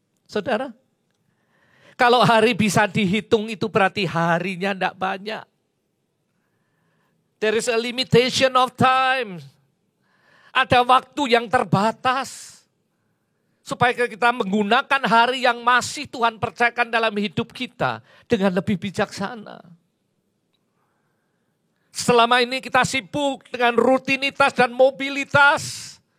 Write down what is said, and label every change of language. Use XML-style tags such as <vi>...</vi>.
<id>Saudara, kalau hari bisa dihitung itu berarti harinya tidak banyak.</id> <en>There is a limitation of time.</en> <id>Ada waktu yang terbatas. Supaya kita menggunakan hari yang masih Tuhan percayakan dalam hidup kita dengan lebih bijaksana. Selama ini kita sibuk dengan rutinitas dan mobilitas.</id>